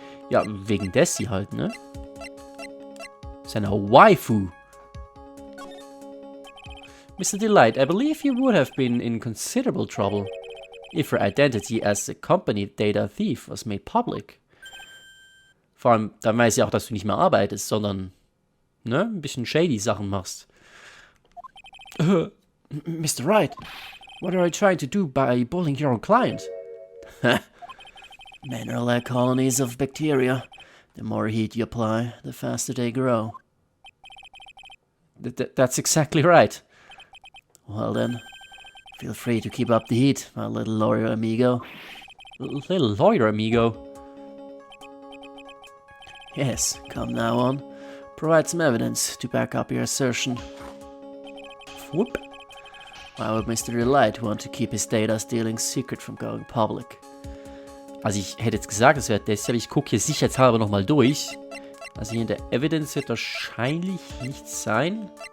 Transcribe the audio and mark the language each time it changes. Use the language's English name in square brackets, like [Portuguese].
[German] Ja, wegen Desi halt, ne? Seiner Waifu. [English] Mr. DeLite, I believe you would have been in considerable trouble if her identity as a company data thief was made public. [German] Vor allem, dann weiß ich auch, dass du nicht mehr arbeitest, sondern, ne, ein bisschen shady Sachen machst. [English] Mr. Wright, what are you trying to do by bullying your own client? Men are like colonies of bacteria. The more heat you apply, the faster they grow. That's exactly right. Well then, feel free to keep up the heat, my little lawyer amigo. Little lawyer amigo? Yes, come now on. Provide some evidence to back up your assertion. Whoop. Why would Mr. DeLite want to keep his data stealing secret from going public? [German] Also ich hätte jetzt gesagt, es wäre das, aber ich gucke hier sicherheitshalber nochmal durch. Also hier in der Evidence wird wahrscheinlich nichts sein.